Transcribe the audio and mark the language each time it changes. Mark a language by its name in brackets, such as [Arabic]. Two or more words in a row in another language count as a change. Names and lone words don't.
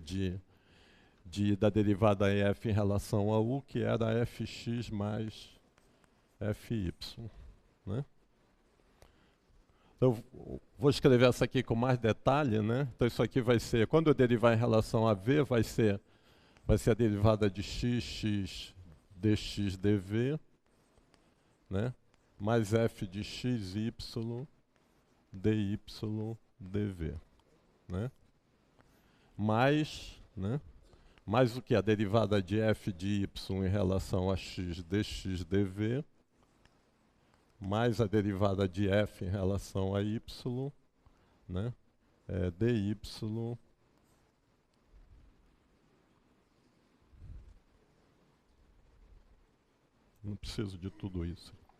[Portuguese] Da derivada f em relação a u, que era fx mais fy, né? Então, eu vou escrever essa aqui com mais detalhe, né? Então isso aqui vai ser, quando eu derivar em relação a v, vai ser a derivada de x dx dv, né? Mais f de xy dy dv, né? Né? Mais o que? A derivada de f de y em relação a x dx dv, mais a derivada de f em relação a y, né? Dy. Não preciso de tudo isso.